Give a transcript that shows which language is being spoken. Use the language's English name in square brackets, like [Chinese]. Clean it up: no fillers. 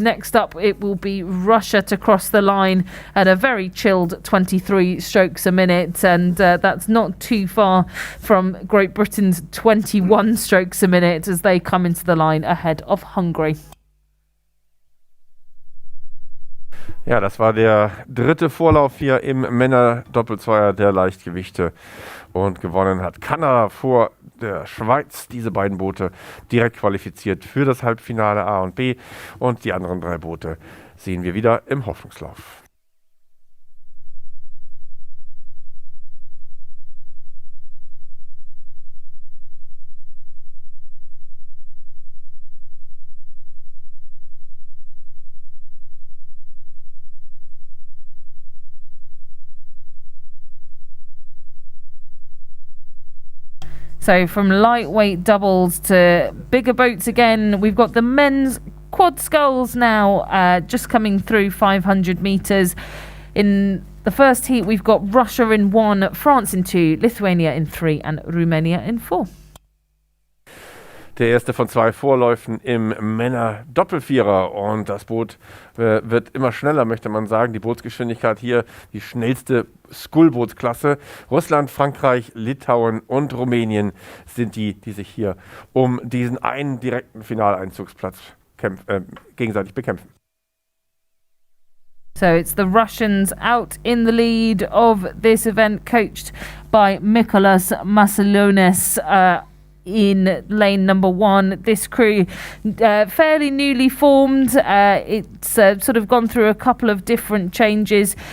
[English] Next up, it will be Russia to cross the line at a very chilled 23 strokes a minute, and that's not too far from Great Britain's 21 strokes a minute as they come into the line ahead of Hungary. [German] Ja, das war der 3. Vorlauf hier im Männer-Doppelzweier der Leichtgewichte, und gewonnen hat Kanada vor der Schweiz. Diese beiden Boote direkt qualifiziert für das Halbfinale A und B, und die anderen 3 Boote sehen wir wieder im Hoffnungslauf. [English] So from lightweight doubles to bigger boats again, we've got the men's quad sculls now just coming through 500 metres. In the first heat, we've got Russia in 1, France in 2, Lithuania in 3 and Romania in 4. [German] Der erste von 2 Vorläufen im Männer-Doppelvierer und das Boot wird immer schneller, möchte man sagen. Die Bootsgeschwindigkeit hier die schnellste Schoolbootsklasse. Russland, Frankreich, Litauen und Rumänien sind die sich hier um diesen einen direkten Finaleinzugsplatz gegenseitig bekämpfen. [English] So it's the Russians out in the lead of this event, coached by Mikolas Macelonis in lane number 1. This crew fairly newly formed. It's sort of gone through a couple of different changes.